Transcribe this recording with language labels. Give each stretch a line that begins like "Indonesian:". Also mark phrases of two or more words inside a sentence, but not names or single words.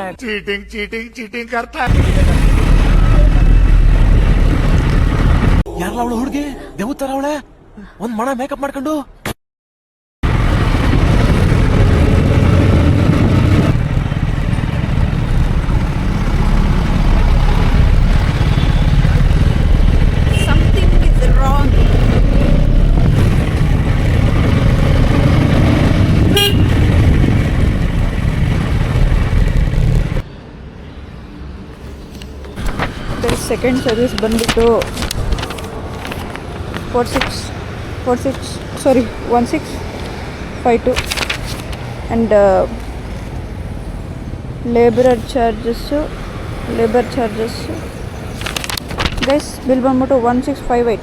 Hindi: चीटिंग करता है
Kannada: ಯಾರಲ್ಲ ಅವಳು ಹುಡುಗಿ ದೇವ್ ತರ ಅವಳೆ ಒಂದ್ ಮಣ ಮೇಕಪ್ ಮಾಡ್ಕೊಂಡು.
English: Something is wrong. second service
Kannada: ಬಂದ್ಬಿಟ್ಟು 1652
English: and labour charges guys bill
Kannada: ಬಂದ್ಬಿಟ್ಟು 1658.